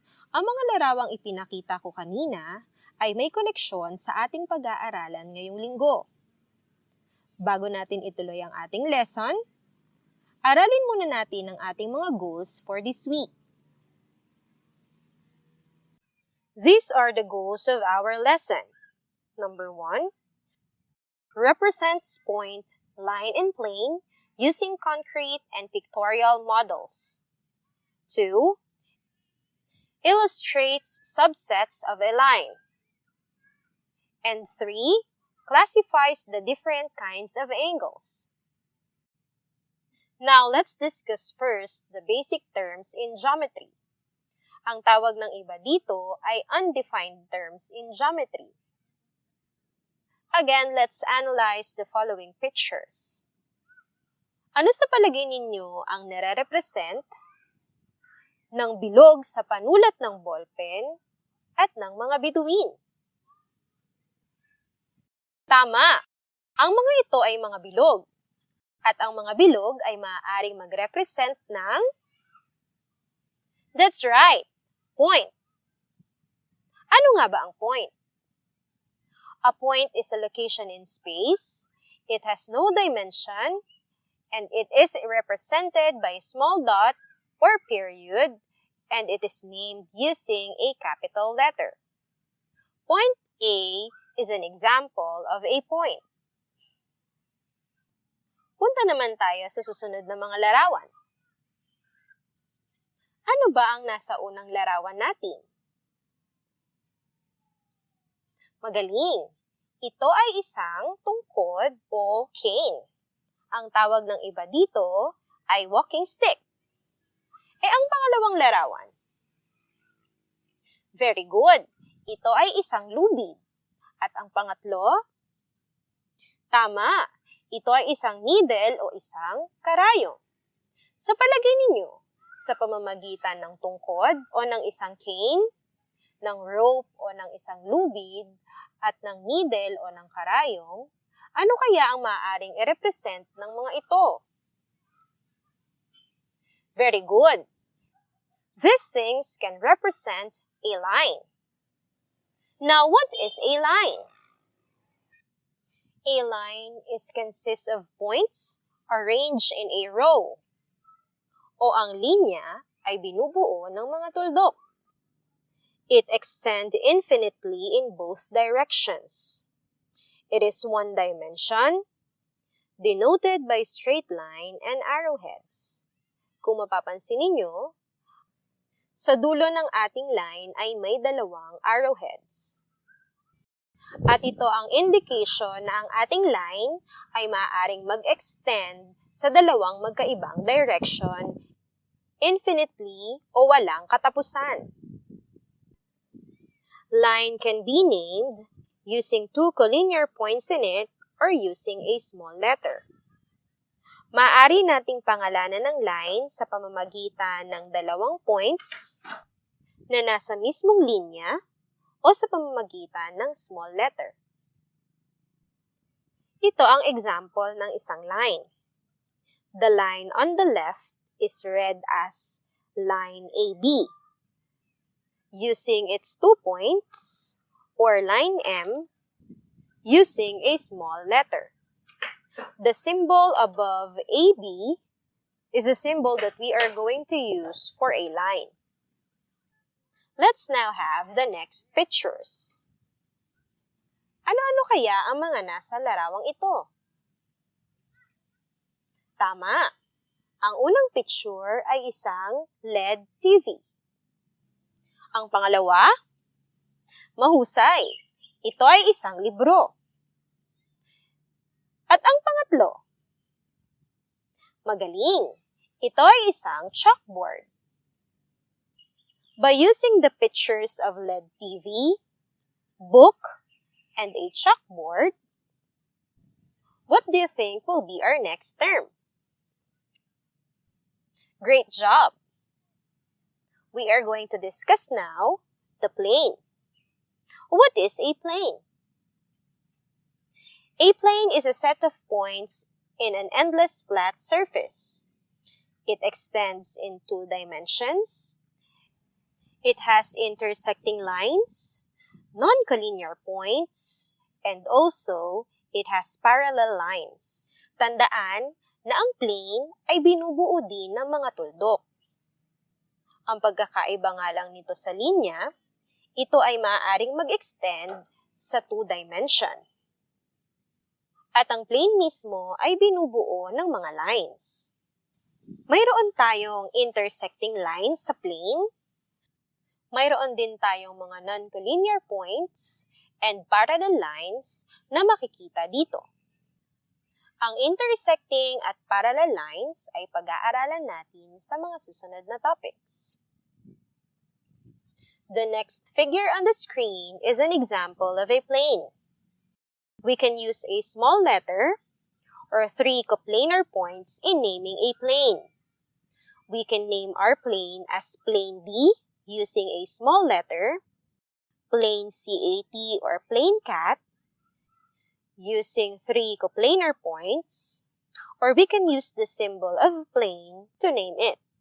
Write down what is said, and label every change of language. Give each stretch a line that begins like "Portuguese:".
Filipino: Ang mga larawang ipinakita ko kanina ay may koneksyon sa ating pag-aaralan ngayong linggo. Bago natin ituloy ang ating lesson, aralin muna natin ang ating mga goals
English: for this week. These are the goals of our lesson. Number 1, represents point, line, and plane using concrete and pictorial models. 2, illustrates subsets of a line. And 3, classifies the different kinds of angles. Now, let's discuss first the basic terms in geometry.
Filipino: Ang tawag ng iba dito ay
English: undefined terms in geometry. Again, let's analyze the following pictures.
Filipino: Ano sa palagay ninyo ang nare-represent ng bilog sa panulat ng ballpen at ng mga bituin? Tama! Ang mga ito ay mga bilog. At ang mga bilog ay maaaring mag-represent ng,
English: that's right,
Filipino: point. Ano nga ba ang point?
English: A point is a location in space, it has no dimension, and it is represented by a small dot or period, and it is named using a capital letter. Point A is an example of a point.
Filipino: Punta naman tayo sa susunod na mga larawan. Ano ba ang nasa unang larawan natin? Magaling! Ito ay isang tungkod o cane. Ang tawag ng iba dito ay walking stick. Ang pangalawang larawan?
English: Very good!
Filipino: Ito ay isang lubid. At ang pangatlo? Tama! Ito ay isang needle o isang karayom. Sa palagay ninyo, sa pamamagitan ng tungkod o ng isang cane, ng rope o ng isang lubid, at ng needle o ng karayong, ano kaya ang maaaring i-represent ng mga ito?
English: Very good. These things can represent a line. Now, what is a line? A line consists of points arranged in a row.
Filipino: O ang linya ay binubuo ng mga tuldok.
English: It extends infinitely in both directions. It is one dimension, denoted by straight line and arrowheads.
Filipino: Kung mapapansin ninyo, sa dulo ng ating line ay may dalawang arrowheads. At ito ang indication na ang ating line ay maaaring mag-extend sa dalawang magkaibang direction, infinitely o walang katapusan.
English: Line can be named using two collinear points in it or using a small letter.
Filipino: Maaari nating pangalanan ng line sa pamamagitan ng dalawang points na nasa mismong linya o sa pamamagitan ng small letter. Ito ang example ng isang line.
English: The line on the left is read as line AB. Using its 2 points, or line M, using a small letter. The symbol above AB is the symbol that we are going to use for a line. Let's now have the next pictures.
Filipino: Ano-ano kaya ang mga nasa larawang ito? Tama! Ang unang picture ay isang LED TV. Ang pangalawa, mahusay. Ito ay isang libro. At ang pangatlo, magaling. Ito ay isang chalkboard.
English: By using the pictures of LED TV, book, and a chalkboard, what do you think will be our next term? Great job! We are going to discuss now the plane. What is a plane? A plane is a set of points in an endless flat surface. It extends in 2 dimensions. It has intersecting lines, non-collinear points, and also it has parallel lines.
Filipino: Tandaan na ang plane ay binubuo din ng mga tuldok. Ang pagkakaiba nga lang nito sa linya, ito ay maaaring mag-extend sa 2 dimension. At ang plane mismo ay binubuo ng mga lines. Mayroon tayong intersecting lines sa plane. Mayroon din tayong mga non-collinear points and parallel lines na makikita dito. Ang intersecting at parallel lines ay pag-aaralan natin sa mga susunod na topics.
English: The next figure on the screen is an example of a plane. We can use a small letter or 3 coplanar points in naming a plane. We can name our plane as plane D using a small letter, plane CAT or plane cat, using 3 coplanar points, or we can use the symbol of plane to name it.